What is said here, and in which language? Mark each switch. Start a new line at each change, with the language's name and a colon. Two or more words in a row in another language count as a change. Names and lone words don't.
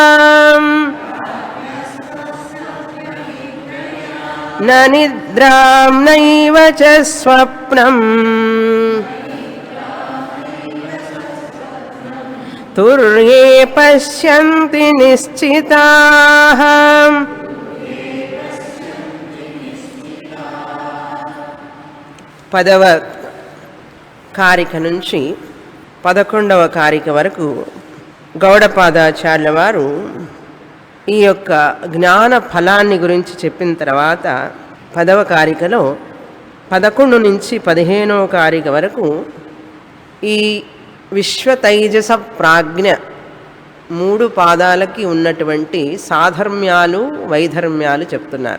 Sanskrit: न निद्रां नैव च स्वप्नं तुर्ये पश्यन्ति निश्चिताः పదవ
Telugu: కారిక నుంచి 11వ కారిక వరకు గౌడపాదాచార్యుల వారు ఈ యొక్క జ్ఞాన ఫలాన్ని గురించి చెప్పిన తర్వాత 10వ కారికలో 11 నుంచి 15వ కారిక వరకు ఈ విశ్వతైజస ప్రాజ్ఞ 3 పాదాలకి ఉన్నటువంటి సాధర్మ్యాలు వైధర్మ్యాలు చెప్తున్నారు.